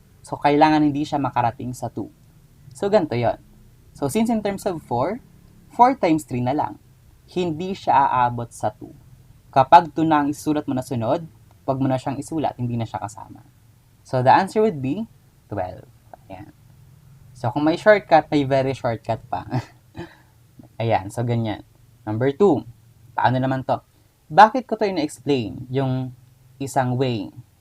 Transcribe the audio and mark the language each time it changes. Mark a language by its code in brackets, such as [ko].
[tl] So, kailangan hindi siya makarating sa 2. So, ganito yon. [en] So, since in terms of 4, 4 times 3 na lang. [tl] Hindi siya aabot sa 2. Kapag 2 na ang isusulat mo na sunod, wag mo na siyang isulat, hindi na siya kasama. [en] So, the answer would be 12. Ayan. So, [tl] kung may shortcut, may very shortcut pa. Ayan, so ganyan. Number 2, paano naman to? Bakit ko to ina-explain yung isang way?